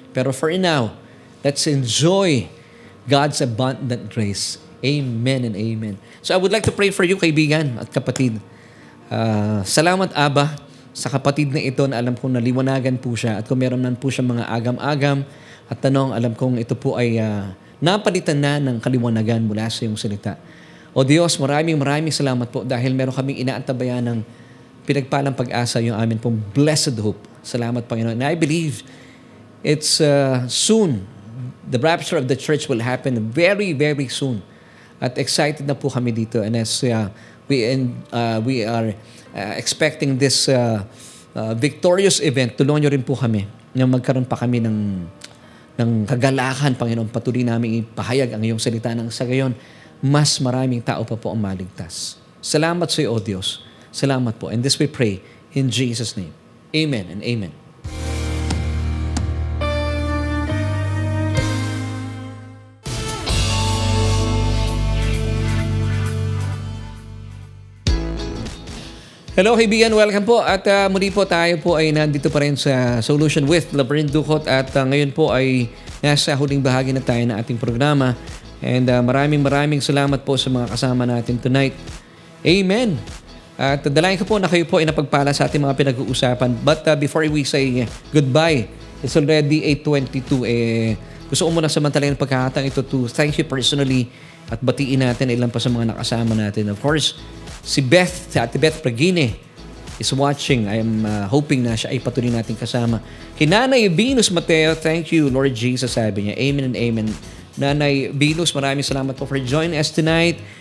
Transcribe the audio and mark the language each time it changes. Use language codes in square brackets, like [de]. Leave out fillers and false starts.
[en] Pero for now, let's enjoy God's abundant grace. Amen and amen. So I would like to pray for you, [tl] kaibigan at kapatid. Salamat, Aba, sa kapatid na ito na alam kong naliwanagan po siya at kung meron man po siya mga agam-agam at tanong, alam kong ito po ay napalitan na ng kaliwanagan mula sa iyong salita. O Diyos, maraming salamat po dahil meron kaming inaantabayan ng pinagpalang pag-asa, yung amin pong [en] blessed hope. [tl] Salamat, Panginoon. [en] And I believe it's soon. The rapture of the church will happen very, very soon. [tl] At excited na po kami dito. [en] And as we are expecting this victorious event, [tl] tulungan nyo rin po kami na magkaroon pa kami ng kagalakan, Panginoon. Patuloy namin ipahayag ang iyong salita ng sa gayon, mas maraming tao pa po ang maligtas. Salamat sa iyo, O Diyos. Salamat po. [en] And this we pray in Jesus' name. Amen and amen. [tl] Hello kaibigan, welcome po. At muli po tayo po ay nandito pa rin sa Solution with Laverne Ducot at ngayon po ay nasa huling bahagi na tayo ng ating programa. And maraming salamat po sa mga kasama natin tonight. Amen. At dalayan ko po na kayo po ay napagpala sa ating mga pinag-uusapan. [en] But before we say goodbye, it's already 8:22. [tl] Gusto ko muna samantalayan pagkakataon ito [en] to thank you personally [tl] at batiin natin ilan pa sa mga nakasama natin. [en] Of course, si Ate Beth Pragine is watching. I am hoping [tl] na siya ay patuloy natin kasama. [en] Kay Nanay Venus Mateo, thank you Lord Jesus, [tl] sabi niya. [en] Amen and amen. [tl] Nanay Venus, maraming salamat po [en] for joining us tonight.